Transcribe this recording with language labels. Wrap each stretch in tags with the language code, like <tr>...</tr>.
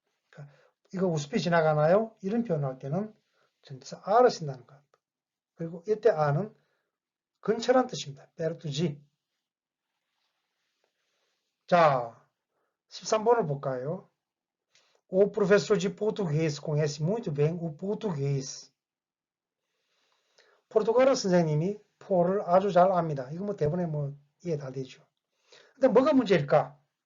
<ko>그러니까 이거 우스피 지나가나요? 이런 표현을 할 때는 전치사 아를 쓴다는 것. 그리고 이때 아는 근처란 뜻입니다. perto 자, 13번을 볼까요?</ko> <pt>O professor de português conhece muito bem o português.</pt> <ko>포르투갈어 선생님이 포를 아주 잘 압니다. 이거 뭐 대본에 뭐 이해 다 되죠. 근데 뭐가 문제일까?</ko>